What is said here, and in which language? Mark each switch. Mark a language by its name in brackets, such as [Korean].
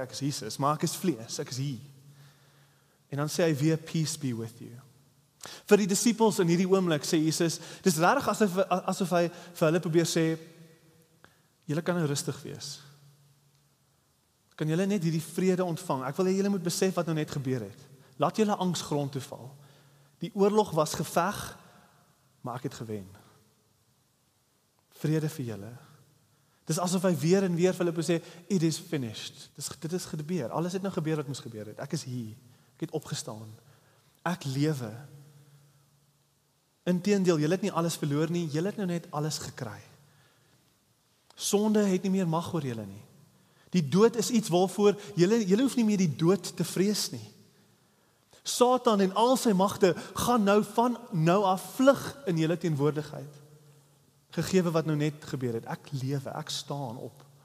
[Afrikaans] Ek is Jesus, maar ek is vlees, ek is hier. En dan sê hy weer, [English] peace be with you. [Afrikaans] Vir die disippels in hierdie oomblik sê Jesus, dis regtig asof hy vir hulle probeer sê, julle kan nou rustig wees. Kan julle net hierdie vrede ontvang? Ek wil hê julle moet besef wat nou net gebeur het. Laat julle angs grond toe val. Die oorlog was geveg, maar ek het gewen. Vrede vir julle. Dis asof hy weer en weer vir hulle sê, [English] it is finished. [Afrikaans] Dit is gebeur. Alles het nou gebeur wat moes gebeur het. Ek is hier. Ek het opgestaan. Ek lewe. Inteendeel, julle het nie alles verloor nie, julle het nou net alles gekry. Sonde het nie meer mag oor julle nie. Die dood is iets waarvoor julle hoef nie meer die dood te vrees nie. Satan en al sy magte gaan nou van nou af vlug in julle teenwoordigheid. Gegewe wat nou net gebeur het. Ek lewe, ek staan op.